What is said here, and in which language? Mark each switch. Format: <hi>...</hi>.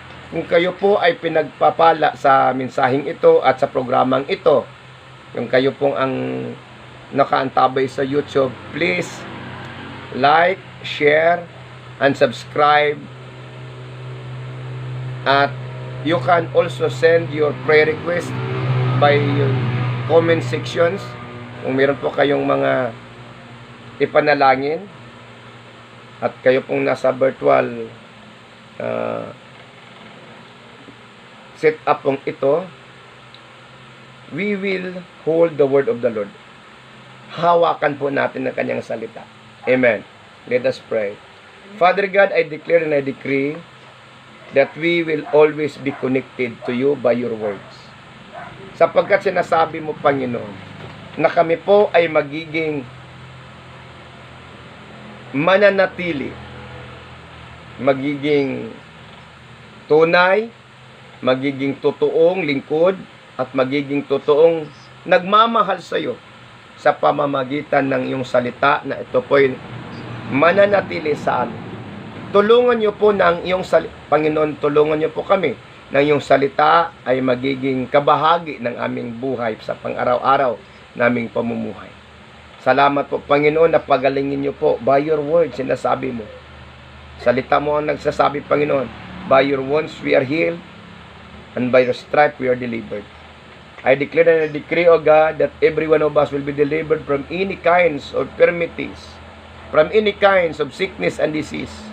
<tl>Kung kayo po ay pinagpapala sa mensaheng ito at sa programang ito, yung kayo pong ang nakaantabay sa YouTube,</tl> <en>please like, share, and subscribe At you can also send your prayer request by comment sections.</en> <tl>Kung meron po kayong mga ipanalangin at kayo pong nasa virtual set up pong ito,</tl> <en>we will hold the word of the Lord.</en> <tl>Hawakan po natin ang kanyang salita.</tl> <en>Amen. Let us pray. Father God, I declare and I decree that we will always be connected to you by your words.</en> <tl>Sapagkat sinasabi mo, Panginoon, na kami po ay magiging mananatili, magiging tunay, magiging totoong lingkod, at magiging totoong nagmamahal sa iyo sa pamamagitan ng iyong salita na ito po'y mananatili sa amin. Tulungan niyo po ng iyong salita, Panginoon, tulungan niyo po kami ng iyong salita ay magiging kabahagi ng aming buhay sa pang-araw-araw naming pamumuhay. Salamat po, Panginoon, na pagalingin niyo po</tl> <en>by your word,</en> <tl>sinasabi mo. Salita mo ang nagsasabi, Panginoon,</tl> <en>by your wounds we are healed, and by your stripe we are delivered. I declare and I decree, O God, that every one of us will be delivered from any kinds of infirmities, from any kinds of sickness and disease.</en>